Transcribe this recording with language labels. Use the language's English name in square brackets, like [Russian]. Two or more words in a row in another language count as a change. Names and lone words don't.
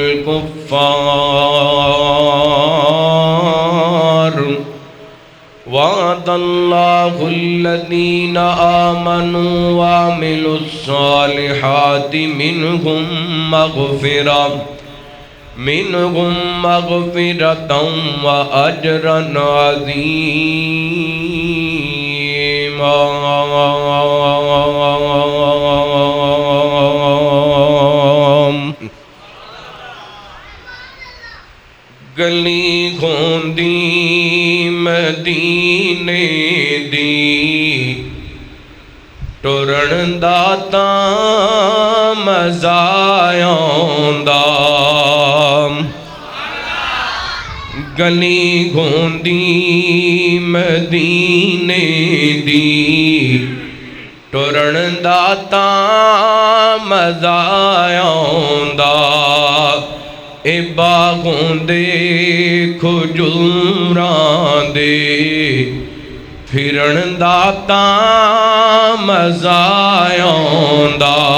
[Arabic] الكفار وعد الله الذين آمنوا وعملوا الصالحات منهم مغفرة وأجرا عظيما [Punjabi] گلی گھوندی مدینے دی ٹرن دا تاں مزا آوندا گلی گھوندی مدینے دی ٹرن دا تاں مزا آوندا اے باغوں دے کھجوراں دے پھرن دا تاں مزا آوندا